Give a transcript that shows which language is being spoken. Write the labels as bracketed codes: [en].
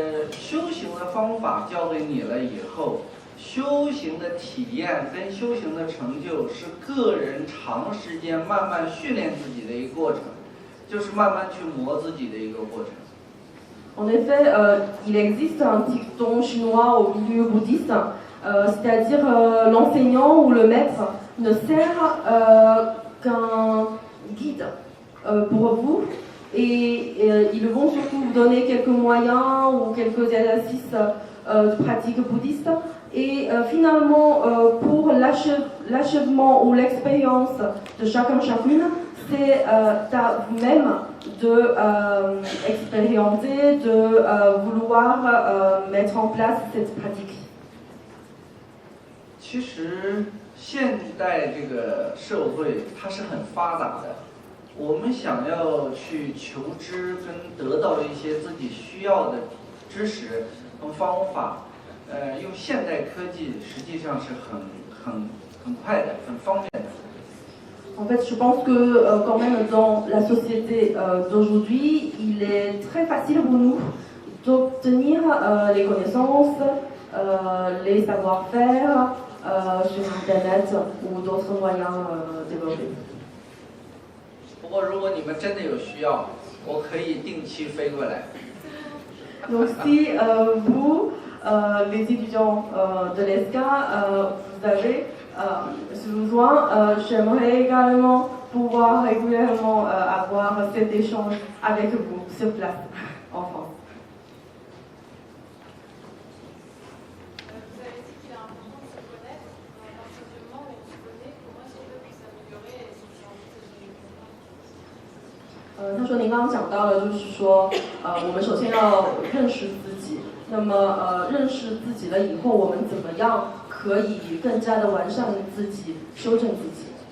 [zh] 修行的方法教给你了以后，修行的体验跟修行的成就是个人长时间慢慢训练自己的一个过程，就是慢慢去磨自己的一个过程。 [fr] En effet, il existe un dicton chinois au milieu bouddhiste, c'est-à-dire l'enseignant ou le maître ne sert qu'un guide pour vous et ils vont surtout vous donner quelques moyens ou quelques exercices de pratique bouddhiste et finalement pour l'achèvement ou l'expérience de chacune, c'est à vous-même de expérimenter, de vouloir mettre en place cette pratique. [zh] 其实现代这个社会它是很发达的，我们想要去求知跟得到一些自己需要的知识和方法，用现代科技实际上是很快的，很方便的。 [fr] En fait, je pense que quand même dans la société d'aujourd'hui, il est très facile pour nous d'obtenir les connaissances, les savoir-faire sur Internet ou d'autres moyens développés. [zh] 不过如果你们真的有需要，我可以定期飞过来。 [fr] Donc si vous, les étudiants de l'ESCA, vous avez ce besoin, j'aimerais également pouvoir régulièrement avoir cet échange avec vous sur place en France. Vous avez dit qu'il est important de se connaître. À partir du moment où on se connaît, comment est-ce qu'on peut s'améliorer et se changer ses [zh] 他说您刚刚讲到了，就是说，我们首先要认识自己。那么，认识自己了以后，我们怎么样可以更加的完善自己，修正自己？